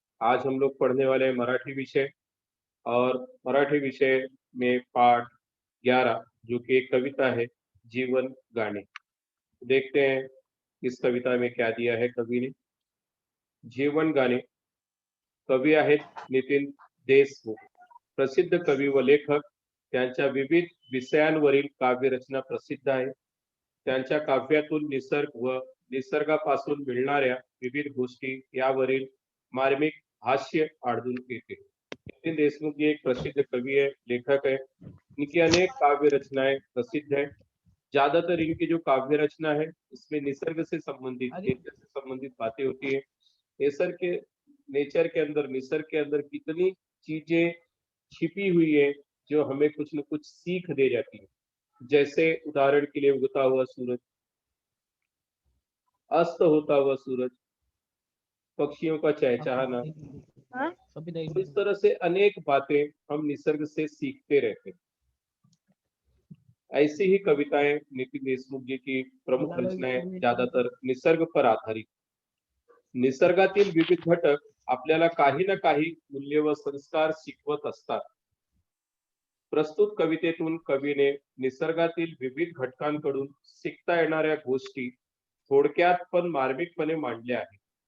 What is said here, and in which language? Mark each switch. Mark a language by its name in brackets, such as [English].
[Hindi] आज हम लोग पढ़ने वाले हैं मराठी विषय। और मराठी विषय में पाठ 11 जो कि एक कविता है, जीवन गाने। देखते हैं इस कविता में क्या दिया है कवि ने। [Marathi] जीवन गाणे। कवी आहेत नितीन देशमुख, प्रसिद्ध कवी व लेखक। त्यांच्या विविध विषयांवरील काव्यरचना प्रसिद्ध आहे। त्यांच्या काव्यातून निसर्ग व निसर्गापासून मिळणाऱ्या विविध गोष्टी यावरील मार्मिक हास्य आढळून येते। [Hindi] नितीन देशमुख जी एक प्रसिद्ध कवि है, लेखक है। इनकी अनेक काव्य रचनाएं प्रसिद्ध है। ज्यादातर इनकी जो काव्य रचना है उसमें निसर्ग से संबंधित, नेचर से संबंधित बातें होती है। निसर्ग के अंदर कितनी चीजें छिपी हुई है जो हमें कुछ न कुछ सीख दे जाती है। जैसे उदाहरण के लिए उगता हुआ सूरज, अस्त होता हुआ सूरज, पक्षियों का चहचहाना। तो इस तरह से अनेक बातें हम निसर्ग से सीखते रहते हैं। ऐसी ही कविताएं नितिन देशमुख जी की प्रमुख रचनाएं ज्यादातर निसर्ग पर आधारित। [Marathi] निसर्गातील विविध घटक आपल्याला काही ना काही मूल्य व संस्कार शिकवत असतात। प्रस्तुत कवितेतून कवीने निसर्गातील विविध घटकांकडून शिकता येणाऱ्या गोष्टी थोडक्यात पण मार्मिकपणे मांडल्या आहेत।